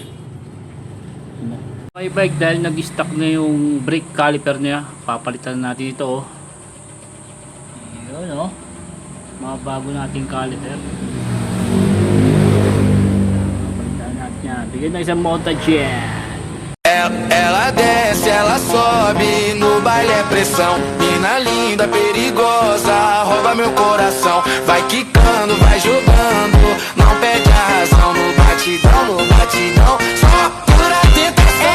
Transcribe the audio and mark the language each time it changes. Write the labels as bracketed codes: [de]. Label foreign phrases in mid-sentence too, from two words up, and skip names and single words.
[tl] May bike dahil nag-stuck na yung [en] brake caliper [tl] niya, papalitan natin ito oh. Yun oh, mga bago nating caliper. Papalitan natin yan, bigyan na isang montage yan. [pt] Ela desce, ela sobe, no baile é pressão. Mina linda, perigosa, rouba meu coração. Vai quicando, vai jogando, não perde a razão. No batidão, só pura tentação.